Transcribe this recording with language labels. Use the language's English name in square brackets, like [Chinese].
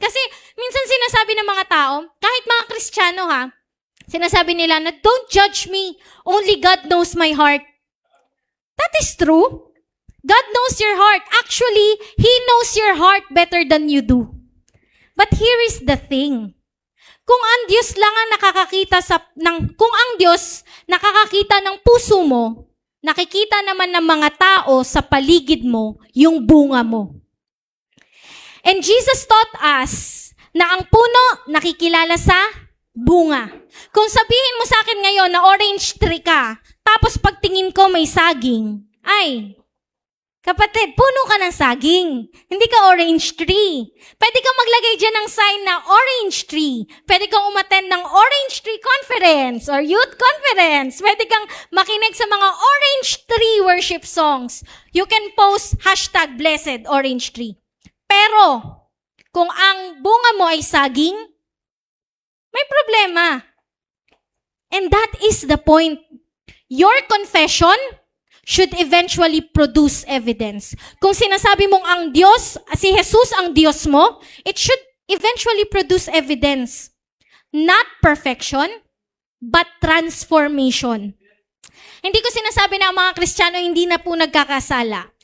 [Filipino] Kasi minsan sinasabi ng mga tao, kahit mga Kristiyano ha, sinasabi nila na, [English] don't judge me, only God knows my heart. That is true. God knows your heart. Actually, He knows your heart better than you do. But here is the thing. [Filipino] Kung ang Diyos lang ang kung ang Diyos nakakakita ng puso mo, nakikita naman ng mga tao sa paligid mo yung bunga mo. [English] And Jesus taught us [Filipino] na ang puno nakikilala sa bunga. Kung sabihin mo sa akin ngayon na orange tree ka, tapos pagtingin ko may saging, ay, kapatid, puno ka ng saging. Hindi ka orange tree. Pwede kang maglagay dyan ng sign na orange tree. Pwede kang umattend ng orange tree conference or youth conference. Pwede kang makinig sa mga orange tree worship songs. [English] You can post [Filipino] #blessedorangetree. Pero, kung ang bunga mo ay saging, may problema. [English] And that is the point. Your confession should eventually produce evidence. [Filipino] Kung sinasabi mong ang Diyos, si Jesus ang Diyos mo, [English] it should eventually produce evidence. Not perfection, but transformation. [Filipino] Hindi ko sinasabi na ang mga Kristiyano hindi na po nagkakasala.